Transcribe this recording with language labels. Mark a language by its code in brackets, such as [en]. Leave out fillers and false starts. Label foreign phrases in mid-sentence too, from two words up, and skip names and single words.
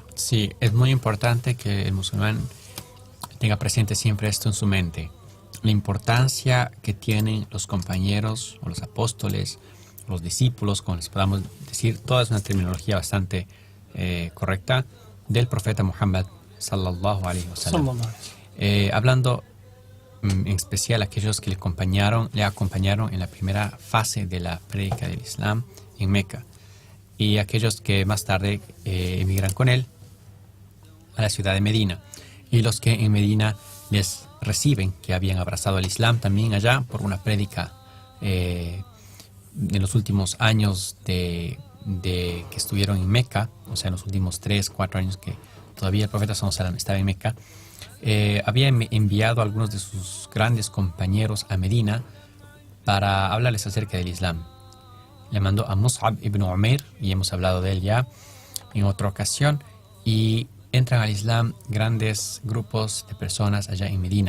[es] Sí, es muy importante que el musulmán tenga presente siempre esto en su mente. la importancia que tienen los compañeros o los apóstoles, los discípulos, como les podamos decir, toda es una terminología bastante correcta del profeta Muhammad [ar] صلى الله عليه وسلم. [es] Hablando en especial aquellos que le acompañaron en la primera fase de la prédica del Islam en Meca, y aquellos que más tarde emigran con él a la ciudad de Medina, y los que en Medina les reciben, que habían abrazado el Islam también allá por una prédica en los últimos años de que estuvieron en Meca, o sea, en los últimos 3-4 años que todavía el profeta [ar] صلى الله عليه وسلم [es] estaba en Meca. Había enviado a algunos de sus grandes compañeros a Medina para hablarles acerca del Islam. Le mandó a Mus'ab ibn Umair, y hemos hablado de él ya en otra ocasión, y entran al Islam grandes grupos de personas allá en Medina.